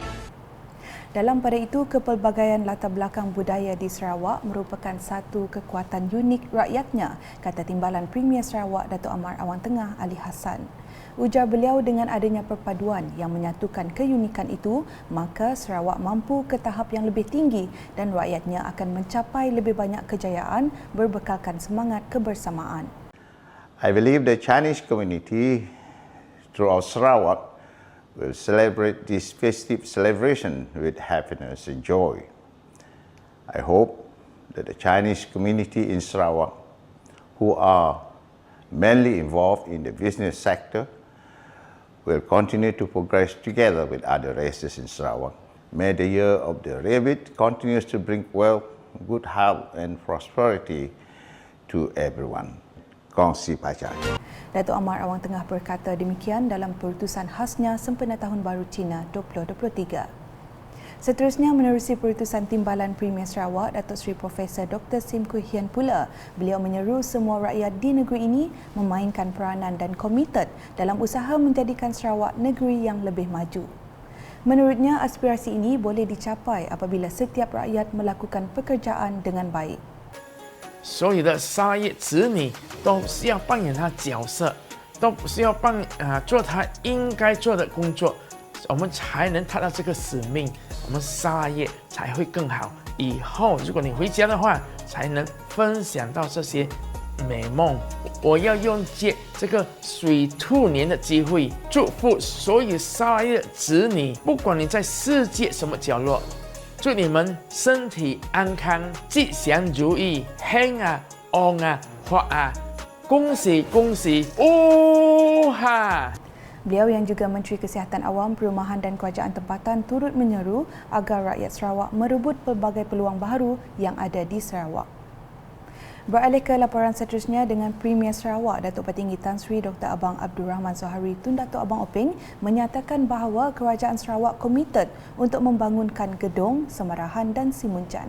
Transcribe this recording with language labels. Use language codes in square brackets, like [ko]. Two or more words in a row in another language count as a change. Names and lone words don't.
[ms] Dalam pada itu, kepelbagaian latar belakang budaya di Sarawak merupakan satu kekuatan unik rakyatnya, kata Timbalan Premier Sarawak Datuk Amar Awang Tengah Ali Hassan. Ujar beliau, dengan adanya perpaduan yang menyatukan keunikan itu, maka Sarawak mampu ke tahap yang lebih tinggi dan rakyatnya akan mencapai lebih banyak kejayaan berbekalkan semangat kebersamaan. [en] I believe the Chinese community throughout Sarawak will celebrate this festive celebration with happiness and joy. I hope that the Chinese community in Sarawak, who are mainly involved in the business sector, will continue to progress together with other races in Sarawak. May the year of the rabbit continues to bring wealth, good health and prosperity to everyone. [ms] Kongsi Pacar. Datuk Amar Awang Tengah berkata demikian dalam perutusan khasnya sempena Tahun Baru Cina 2023. Seterusnya, menerusi perutusan Timbalan Premier Sarawak, Datuk Seri Profesor Dr. Sim Kui Hian pula, beliau menyeru semua rakyat di negeri ini memainkan peranan dan komited dalam usaha menjadikan Sarawak negeri yang lebih maju. Menurutnya, aspirasi ini boleh dicapai apabila setiap rakyat melakukan pekerjaan dengan baik. [zh] 所有的沙业子女都是要扮演他角色，都是要做他应该做的工作，我们才能达到这个使命，我们沙业才会更好。以后如果你回家的话，才能分享到这些美梦。我要用借这个水兔年的机会，祝福所有沙业子女，不管你在世界什么角落。祝你们身体安康、吉祥如意、兴啊、旺啊、发啊！恭喜恭喜！哦哈！ [ms] Beliau yang juga Menteri Kesihatan Awam, Perumahan dan Kerajaan Tempatan turut menyeru agar rakyat Sarawak merebut pelbagai peluang baru yang ada di Sarawak. Beralih ke laporan seterusnya dengan Premier Sarawak, Datuk Petinggi Tan Sri Dr. Abang Abdul Rahman Zohari Tun Datuk Abang Openg menyatakan bahawa Kerajaan Sarawak komited untuk membangunkan gedung, semarahan dan simuncan.